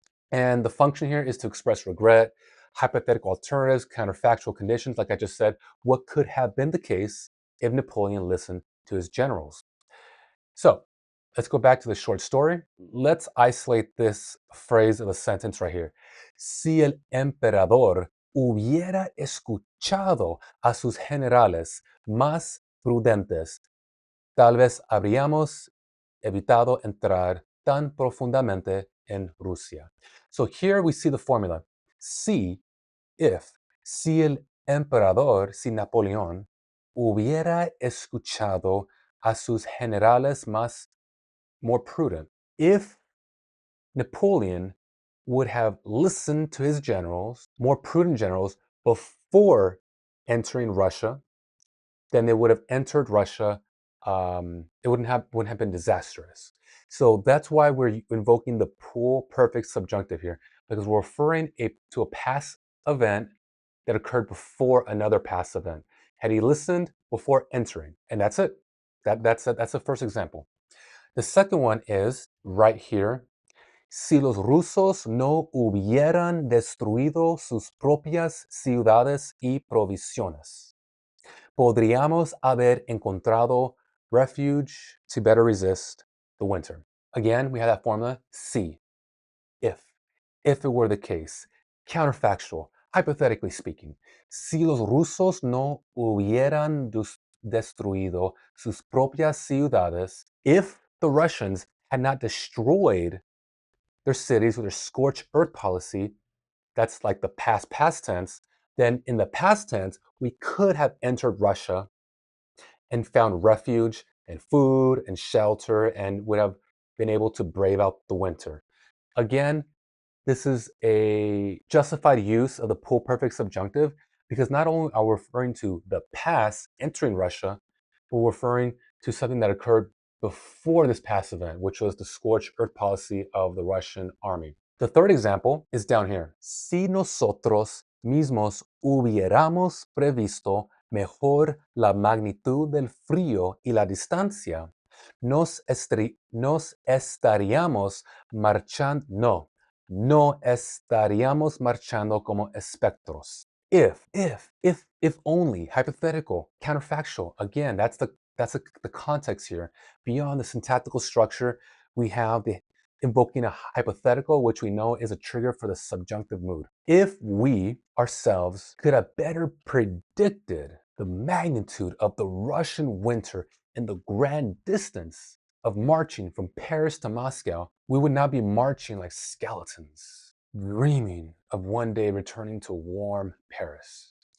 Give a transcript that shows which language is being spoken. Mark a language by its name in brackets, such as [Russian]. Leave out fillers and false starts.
[English] And the function here is to express regret, hypothetical alternatives, counterfactual conditions, like I just said, what could have been the case if Napoleon listened to his generals. So let's go back to the short story. Let's isolate this phrase of the sentence right here. [Spanish] Si el emperador hubiera escuchado a sus generales más prudentes, tal vez habríamos evitado entrar tan profundamente en Rusia. [English] So here we see the formula. [Spanish] Si, if, si el emperador, si Napoleón, hubiera escuchado a sus generales [English] more prudent. If Napoleon would have listened to his generals, more prudent generals, before entering Russia, then they would have entered Russia. It wouldn't have been disastrous. So that's why we're invoking the Pluperfect Subjunctive here, because we're referring to a past event that occurred before another past event. Had he listened before entering, and that's it. That's the first example. The second one is right here. [Spanish] Si los rusos no hubieran destruido sus propias ciudades y provisiones, podríamos haber encontrado [English] refuge to better resist the winter. Again, we have that formula, si, if it were the case. Counterfactual, hypothetically speaking, [Spanish] si los rusos no hubieran destruido sus propias ciudades, [English] if the Russians had not destroyed their cities with their scorched earth policy, that's like the past tense, then in the past tense, we could have entered Russia and found refuge and food and shelter and would have been able to brave out the winter. Again, this is a justified use of the Pluperfect Subjunctive because not only are we referring to the past entering Russia, but we're referring to something that occurred before this past event, which was the scorched earth policy of the Russian army. The third example is down here. [Spanish] Si nosotros mismos hubiéramos previsto mejor la magnitud del frío y la distancia, nos estaríamos marchando, no estaríamos marchando como espectros. [English] If only, hypothetical, counterfactual. Again, that's the context here. Beyond the syntactical structure, we have the invoking a hypothetical, which we know is a trigger for the subjunctive mood. If we ourselves could have better predicted the magnitude of the Russian winter and the grand distance of marching from Paris to Moscow, we would not be marching like skeletons, dreaming of one day returning to warm Paris.